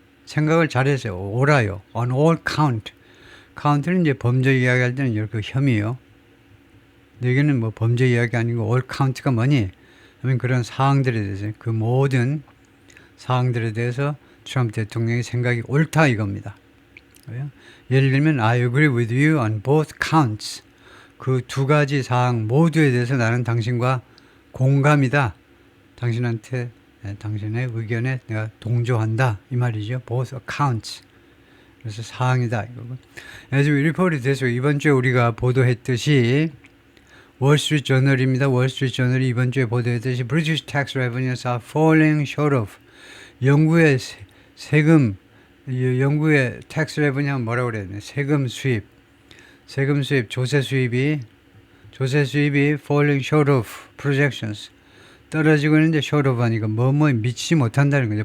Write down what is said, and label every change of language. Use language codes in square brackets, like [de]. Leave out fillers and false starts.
[ko] 생각을 잘했어요. 옳아요. [en] On all count. [ko] count는 이제 범죄 이야기할 때는 이렇게 혐의요. 여기는 뭐 범죄 이야기 아니고 all count가 뭐니? 하면 그런 사항들에 대해서 그 모든 사항들에 대해서 트럼프 대통령의 생각이 옳다 이겁니다. [en] 예를 들면 I agree with you on both counts. [ko] 그 두 가지 사항 모두에 대해서 나는 당신과 공감이다. 당신한테 당신의 의견에 내가 동조한다 이 말이죠. [en] both accounts. [ko] 그래서 사항이다 이거고. [en] As we reported this week, [ko] 이번 주에 우리가 보도했듯이 월스트리트 저널입니다. [en] 월스트리트 저널이 이번 주에 보도했듯이 British tax revenues are falling short of. [ko] 영국의 세금, 영국의 tax revenue 하면 뭐라고 그래야 되나? 세금 수입, 조세 수입이 [en] falling short of projections. [ko] 떨어지고 있는데 short of 하니까 뭐뭐에 미치지 못한다는 거죠.